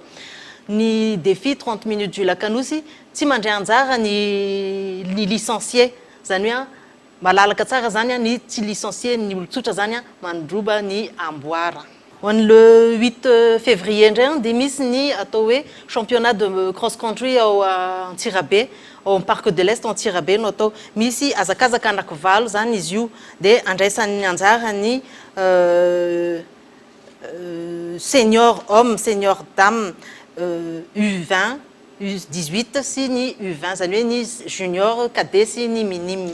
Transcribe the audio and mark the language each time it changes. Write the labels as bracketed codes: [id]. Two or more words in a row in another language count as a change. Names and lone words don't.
[mg] Ny [fr] défi 30 minutes du [mg] Lakanosy tsy mandray anjara ny licencié zany hoe malalaka tsara zany ny tsy licencié ny olotsotra zany mandroba ny amboara. [fr] Le 8 février [mg] indray dia misy ny atao hoe [fr] championnat de cross country [mg] ao Antsirabe [fr] au Parc de l'Est [mg] Antsirabe no atao. Misy azakazaka anankivalo zany izy io dia andraisan'ny anjara ny [fr] senior homme, senior dame, [mg] U20, U18 sy ny U20 zany hoe ny junior, cadet sy ny minime.